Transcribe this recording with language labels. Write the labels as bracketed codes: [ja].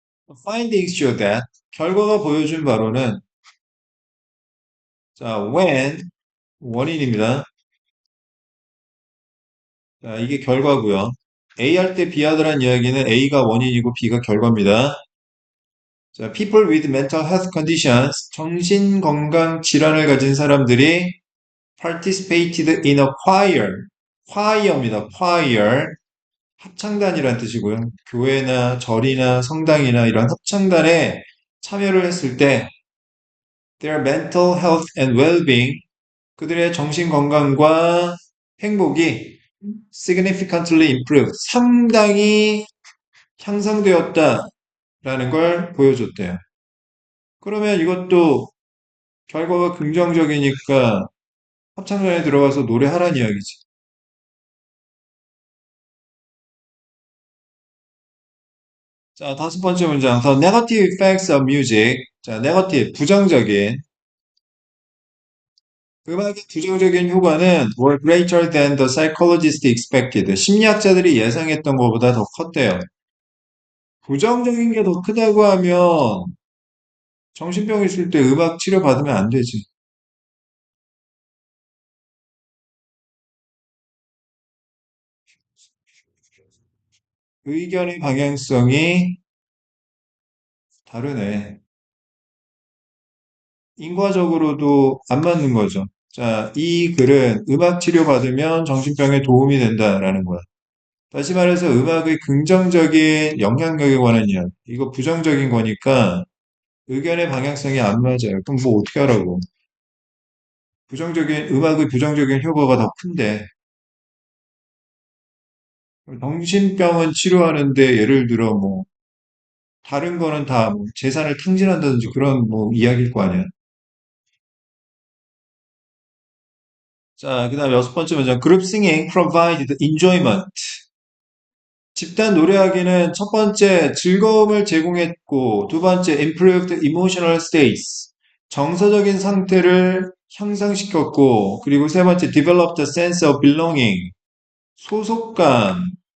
[en] Findings show that [ko] 결과가 보여준 바로는 자, when 원인입니다. 자, 이게 결과고요. A 할 때 B 하더란 이야기는 A가 원인이고 B가 결과입니다. [en] 자, people with mental health conditions, [ko] 정신건강 질환을 가진 사람들이 [en] participated in a choir, choir입니다. [ko] choir, 합창단이란 뜻이고요. 교회나 절이나 성당이나 이런 합창단에 참여를 했을 때 [en] their mental health and well-being, [ko] 그들의 정신건강과 행복이 [en] significantly improved, [ko] 상당히 향상되었다라는 걸 보여줬대요. 그러면 이것도 결과가 긍정적이니까 합창단에 들어가서 노래하란 이야기지. 자, 다섯 번째 문장. [en] The negative effects of music. [ko] 자, negative, 부정적인. 음악의 부정적인 효과는 [en] were greater than the psychologists expected. [ko] 심리학자들이 예상했던 것보다 더 컸대요. 부정적인 게 더 크다고 하면 정신병 있을 때 음악 치료 받으면 안 되지. 의견의 방향성이 다르네. 인과적으로도 안 맞는 거죠. 자, 이 글은 음악 치료 받으면 정신병에 도움이 된다라는 거야. 다시 말해서 음악의 긍정적인 영향력에 관한 이야기. 이거 부정적인 거니까 의견의 방향성이 안 맞아요. 그럼 뭐 어떻게 하라고. 음악의 부정적인 효과가 더 큰데, 정신병은 치료하는데 예를 들어 뭐, 다른 거는 다뭐 재산을 탕진한다든지 그런 뭐 이야기일 거 아니야. 자, 그 다음에 여섯 번째 문장. [en] Group singing provided enjoyment. [ko] 집단 노래하기는 첫 번째 즐거움을 제공했고, 두 번째 [en] improved emotional states. [ko] 정서적인 상태를 향상시켰고, 그리고 세 번째 [en] developed a sense of belonging. [ko] 소속감.